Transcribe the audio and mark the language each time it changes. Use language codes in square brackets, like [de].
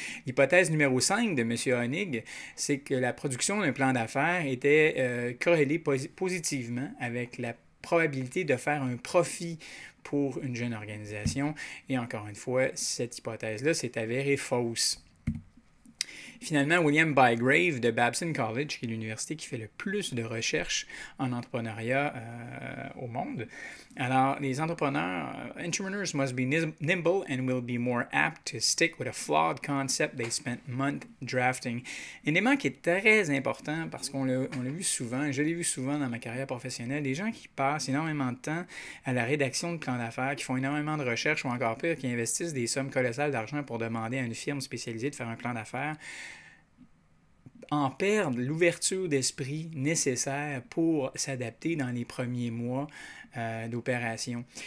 [fr] L'hypothèse numéro 5 de M. Honig, c'est que la production d'un plan d'affaires était corrélée positivement avec la probabilité de faire un profit pour une jeune organisation. Et encore une fois, cette hypothèse-là s'est avérée fausse. Finalement, William Bygrave de Babson College, qui est l'université qui fait le plus de recherches en entrepreneuriat au monde. Alors, les entrepreneurs [en] must be nimble and will be more apt to stick with a flawed concept they spent months drafting. [fr] Un élément qui est très important parce qu'on l'a vu souvent, je l'ai vu souvent dans ma carrière professionnelle, des gens qui passent énormément de temps à la rédaction de plans d'affaires, qui font énormément de recherches ou encore pire, qui investissent des sommes colossales d'argent pour demander à une firme spécialisée de faire un plan d'affaires, en perdre l'ouverture d'esprit nécessaire pour s'adapter dans les premiers mois d'opération.